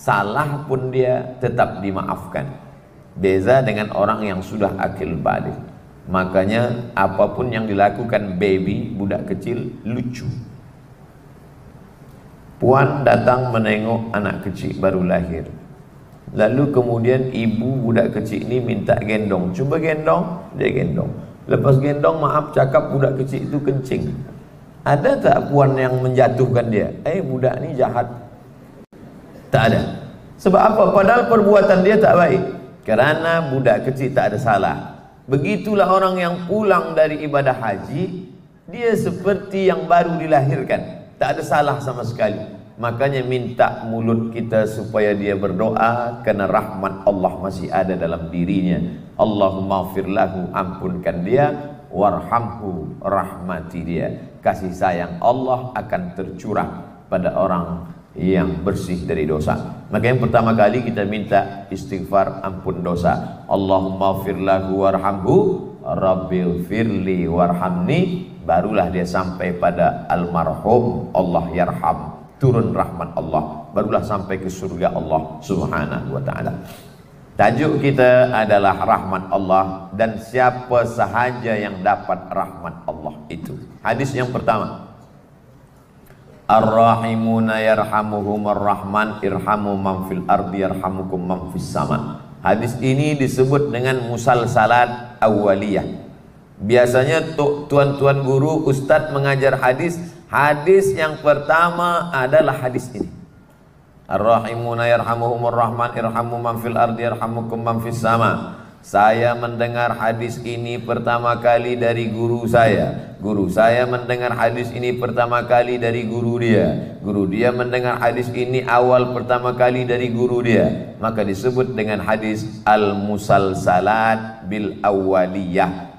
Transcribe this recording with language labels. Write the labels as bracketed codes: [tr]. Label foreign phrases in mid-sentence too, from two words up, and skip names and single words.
[ms] Salah pun dia tetap dimaafkan. Beza dengan orang yang sudah akil baligh. Makanya apapun yang dilakukan baby, budak kecil, lucu. Puan datang menengok anak kecil baru lahir. Lalu kemudian ibu budak kecil ini minta gendong. Cuba gendong, dia gendong. Lepas gendong, maaf cakap budak kecil itu kencing. Ada tak puan yang menjatuhkan dia? Budak ini jahat. Tak ada. Sebab apa? Padahal perbuatan dia tak baik. Kerana budak kecil tak ada salah. Begitulah orang yang pulang dari ibadah haji, dia seperti yang baru dilahirkan, tak ada salah sama sekali. Makanya minta mulut kita supaya dia berdoa, karena rahmat Allah masih ada dalam dirinya. [ar] اللهم اغفر له, [ms] ampunkan dia, warhamhu, rahmati dia. Kasih sayang Allah akan tercurah pada orang yang bersih dari dosa. Maka yang pertama kali kita minta istighfar ampun dosa. [ar] اللهم اغفر له وارحمه، رب اغفر لي وارحمني. [ms] Barulah dia sampai pada almarhum, [ar] الله يرحم, [ms] turun rahmat Allah. Barulah sampai ke surga [ar] الله سبحانه وتعالى. [ms] Tajuk kita adalah rahmat Allah, dan siapa sahaja yang dapat rahmat Allah itu. Hadis yang pertama, [ar] الراحمون يرحمهم الرحمن ارحموا من في الأرض يرحمكم من في السماء. [ms] Hadis ini disebut dengan [ar] مسلسلات أولية. [ms] Biasanya tuan-tuan guru, ustadz mengajar hadis, hadis yang pertama adalah hadis ini. [ar] الراحمون يرحمهم الرحمن ارحموا من في الأرض يرحمكم من في السماء. [ms] Saya mendengar hadis ini pertama kali dari guru saya. Guru saya mendengar hadis ini pertama kali dari guru dia. Guru dia mendengar hadis ini awal pertama kali dari guru dia. Maka disebut dengan hadis [ar] المسلسلات بالأولية.